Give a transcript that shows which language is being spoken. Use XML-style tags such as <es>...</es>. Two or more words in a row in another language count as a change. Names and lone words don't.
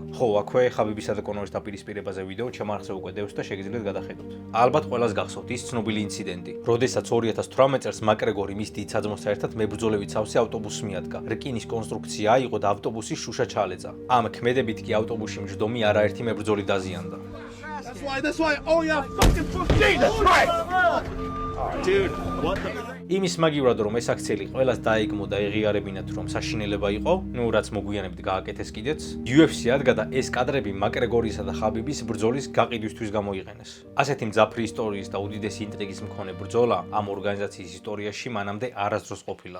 <ka>ხო, აქვე ხაბიბისა და კონორის დაპირისპირებაზე ვიდეო ჩემ არხზე უკვე დევს და შეგიძლიათ გადახედოთ. ალბათ ყველას გახსოვთ ის ცნობილი ინციდენტი, როდესაც 2018 წელს მაკრეგორი მის დიდ საძმოსთან ერთად მებრძოლებით სავსე ავტობუსს მიადგა. რკინის კონსტრუქცია აიღო და ავტობუსის შუშა ჩაალეწა. ამ ქმედებით კი ავტობუსში მჯდომი არაერთი მებრძოლი დაზიანდა.</ka> <en>That's why, oh yeah, fucking 15, that's right! Dude, what the</en> <ka>იმის მაგივრად რომ ეს აქციელი ყველას დაეგმო და ეღიარებინათ რომ საშინელება იყო, ნუ რაც მოგვიანებით გააკეთეს კიდეც, UFC ადგა და ეს კადრები მაკრეგორისა და ხაბიბის ბრძოლის გაყიდვისთვის გამოიყენეს. ასეთი მძაფრი ისტორიის და უდიდესი ინტრიგის მქონე ბრძოლა ამ ორგანიზაციის ისტორიაში მანამდე არასდროს ყოფილა.</ka>